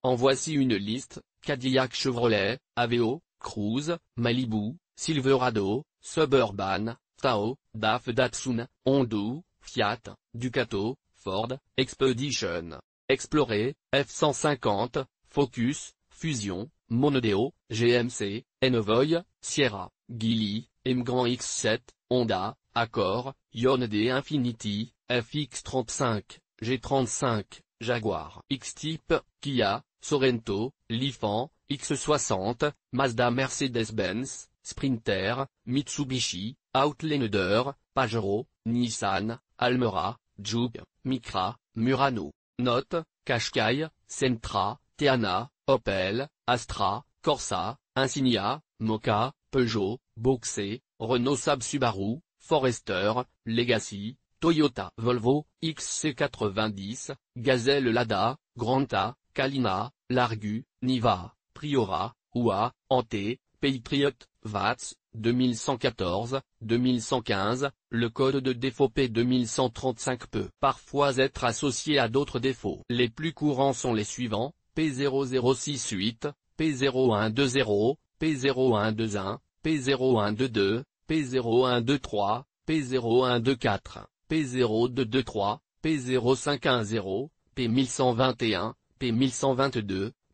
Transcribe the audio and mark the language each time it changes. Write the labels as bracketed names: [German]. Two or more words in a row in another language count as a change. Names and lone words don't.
[French] En voici une liste: Cadillac, Chevrolet, Aveo, Cruze, Malibu, Silverado, Suburban, Tahoe, DAF, Datsun, Honda, Fiat, Ducato, Ford, Expedition, Explorer, F-150, Focus, Fusion, Mondeo, GMC, Envoy, Sierra, Geely, Emgrand X7, Honda, Accord, Hyundai Infiniti, FX35, G35, Jaguar X-Type, Kia, Sorento, Lifan, X60, Mazda, Mercedes-Benz, Sprinter, Mitsubishi, Outlander, Pajero, Nissan, Almera, Juke, Micra, Murano. Note: Qashqai, Sentra, Teana, Opel, Astra, Corsa, Insignia, Moka, Peugeot, Boxer, Renault, Saab, Subaru, Forester, Legacy, Toyota, Volvo, XC90, Gazelle, Lada, Granta, Kalina, Largu, Niva, Priora, OUA, Ante, Patriot, Vats, 2114, 2115, le code de défaut P2135 peut parfois être associé à d'autres défauts. Les plus courants sont les suivants: P0068, P0120, P0121, P0122, P0123, P0124, P0223, P0510, P1121, P1122,